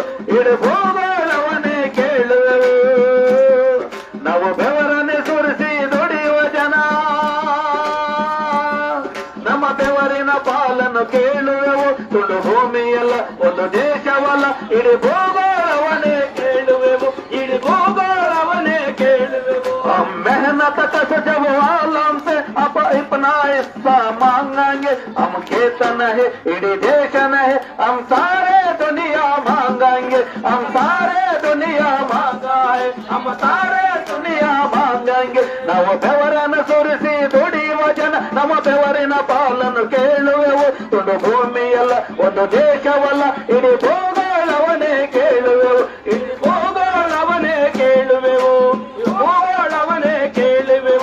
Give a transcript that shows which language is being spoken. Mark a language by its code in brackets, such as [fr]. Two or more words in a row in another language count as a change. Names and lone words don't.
[kn] ಇಡೀ ಭೂಗೋಳವನೇ ಕೇಳುವೆವು. ನಾವು ಬೆವರನ್ನೇ ಸುರಿಸಿ ದುಡಿಯುವ ಜನ. ನಮ್ಮ ಬೆವರಿನ ಪಾಲನ್ನು ಕೇಳುವೆವು. ತುಂಡು ಭೂಮಿಯಲ್ಲ ಒಂದು ದೇಶವಲ್ಲ ಇಡೀ ಭೂಗೋಳವನೇ ಕೇಳುವೆವು. ಇಡೀ ಭೂಗೋಳವನೇ ಕೇಳುವೆವು. [hi] मेहनत कस जब आलम से अब इतना हिस्सा मांगेंगे. हम खेत नहीं इडी देश नहीं हम सारे दुनिया मांगेंगे. हम सारे दुनिया मांगाए हम सारे दुनिया मांगेंगे. [kn] ನಾವು ಬೆವರನ್ನು ಸುರಿಸಿ ದುಡಿಯುವ ಜನ. ನಮ್ಮ ಬೆವರಿನ ಪಾಲನ್ನು ಕೇಳುವೆವು. ತುಂಡು ಭೂಮಿಯಲ್ಲ ಒಂದು ದೇಶವಲ್ಲ ಇಡೀ ಭೂಗೋಳವನೇ ಕೇಳುವೆವು. ಇಡೀ ಭೂಗೋಳವನೇ ಕೇಳುವೆವು. ಭೂಗೋಳವನೇ ಕೇಳುವೆವು.